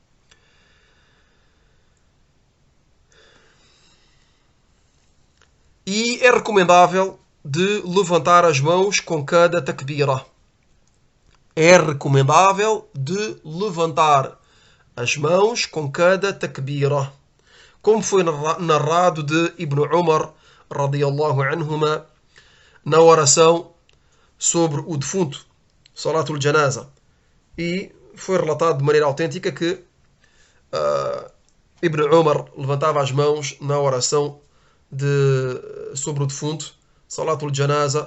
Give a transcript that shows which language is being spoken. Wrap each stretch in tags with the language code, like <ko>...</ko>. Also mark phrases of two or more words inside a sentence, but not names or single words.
<pt>E é recomendável de levantar as mãos com cada takbira. É recomendável de levantar as mãos com cada takbira. Como foi narrado de Ibn Umar,</pt> <ar>رضي الله عنهما,</ar> <pt>na oração sobre o defunto,</pt> <ar>صلاة الجنازة.</ar> <pt>E foi relatado de maneira autêntica que Ibn Umar levantava as mãos na oração sobre o defunto,</pt> <ar>صلاة الجنازة.</ar>